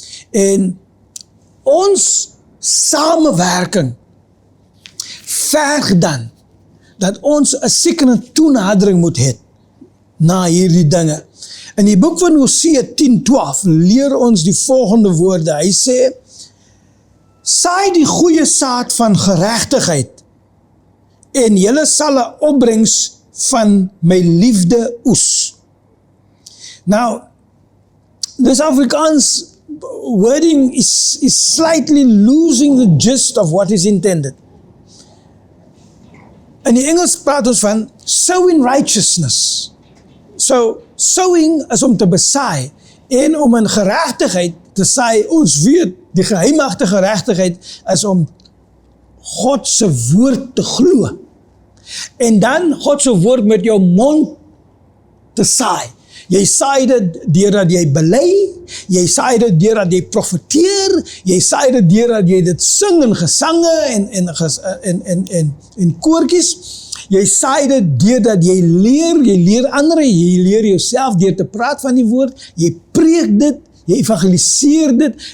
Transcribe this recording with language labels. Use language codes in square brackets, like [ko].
[af] En ons samewerking verg dan dat ons 'n sekere toenadering moet hê na hierdie dinge. In die boek van Hosea 10:12 leer ons die volgende woorde. Hy sê, saai die goeie saad van geregtigheid en julle sal 'n opbrengs van my liefde oes. [en] Now, this Afrikaans wording is slightly losing the gist of what is intended. [af] In die Engels praat ons van [en] sowing righteousness. [af] So, sowing is om te besaai en om in geregtigheid te saai. Ons weet, die geheimagtige geregtigheid is om God se woord te glo. En dan God se woord met jou mond te saai. Jy saai dit deurdat jy bely, jy saai dit deurdat jy profeteer, jy saai dit deurdat jy dit sing in gesange en koortjies. Jy saai dit deurdat jy leer ander, jy leer jouself deur te praat van die woord, jy preek dit, jy evangeliseer dit.